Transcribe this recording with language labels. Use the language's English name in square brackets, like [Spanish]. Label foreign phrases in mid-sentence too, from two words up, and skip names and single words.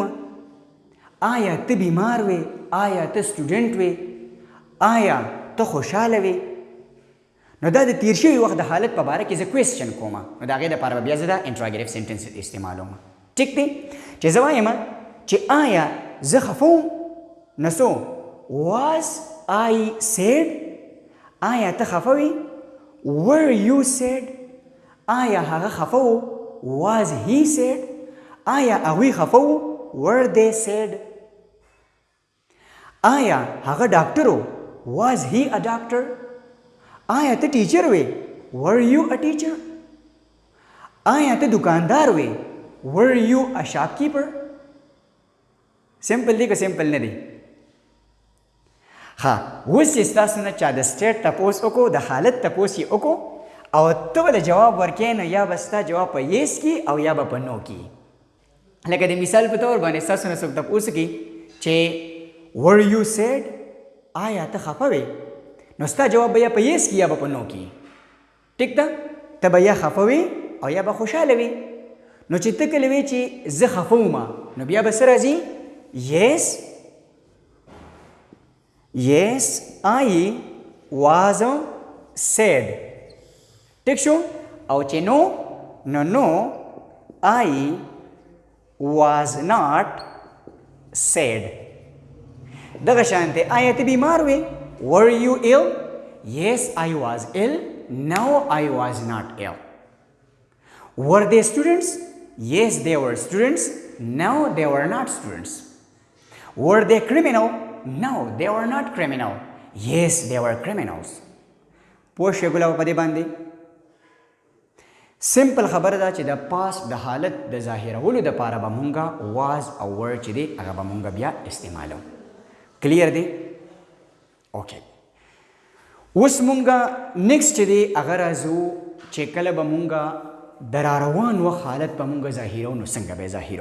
[Pashto] آیا ته بیمار وې، آیا ته سټوډنټ وې، آیا ته خوشحاله وې. نو دا د تیر شوي وخت د حالت په باره کې زه کوېسچن کوم، نو د هغې دپاره به بیا زه دا [English] interrogative sentence [Pashto] استعمالوم. ټیک دی چې زه وایم چې آیا زه خفه وم، نو څو [English] was I sad، [Pashto] آیا ته خفه وې، [English] were you sad، [Pashto] آیا هغه خفه و، [English] was he sad، [Pashto] آیا هغوی خفه و، [English] were they sad، [Pashto] آیا هغه ډاکټر و، [English] was he a doctor، [Pashto] آیا ته ټیچر وې، [English] were you a teacher، [Pashto] آیا ته دکاندار وې، [English] were you a shopkeeper. [Pashto] سمپل دی که سمپل نه دی؟ ها اوس چې ستاسو نه چا د سټیټ تپوس وکړو، د حالت تپوس یې وکړو او ته به د جواب ورکې، نو یا به ستا جواب په یس کې او یا به په نو کې. لکه د مثال په طور باندې ستاسو نه څوک تپوس وکړي چې [English] were you sad، [Pashto] آیا ته خفه وې، نو ستا جواب به یا په یس کې یا به په نو کې. ټیک ده، ته به یا خفه وې او یا به خوشحاله وې. نو چې ته کله وې چې زه خفه وم، نو بیا به څه راځي؟ [English] yes I was sad. [Pashto] ټیک شو؟ او چې نو [English] I was not sad. [Pashto] دغه شانته آیا ته بیمار وې، [English] were you ill، yes I was ill، no I was not ill. Were they students، yes they were students، no they were not students. Were they criminal، no they were not criminal، yes they were criminals. [Pashto] پوه شوې ګوله په دې باندې؟ سمپل خبره ده چې د پاست د حالت د ظاهرولو دپاره به مونږه واز او ور چې دی هغه به مونږه بیا استعمالو. کلیر دی؟ اوکې. اوس مونږه نیکسټ چې دی هغه راځو چې کله به مونږه د راروان وخت حالت به مونږه ظاهرو، نو څنګه به یې ظاهرو؟